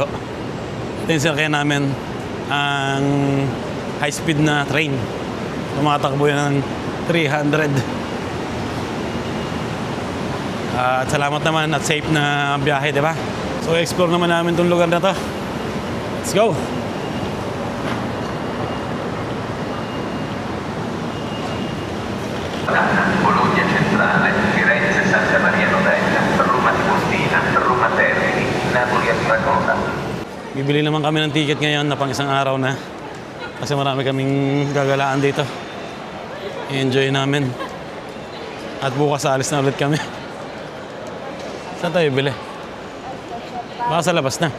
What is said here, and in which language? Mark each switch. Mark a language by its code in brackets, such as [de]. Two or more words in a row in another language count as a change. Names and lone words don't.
[tl] Ito yung sinakyan namin, ang high-speed na train. Tumatakbo yan ng 300. At salamat naman at safe na biyahe, di ba? So, explore naman namin itong lugar na to. [en] Let's go! [tl] Bologna Centrale, Firenze Santa Maria Novella, Roma Tiburtina, Roma Termini, Napoli at Cracovia. Bibili naman kami ng ticket ngayon na pang isang araw na. Kasi marami kaming gagalaan dito. I-enjoy namin. At bukas alis na ulit kami. Saan tayo bili? Baka sa labas na.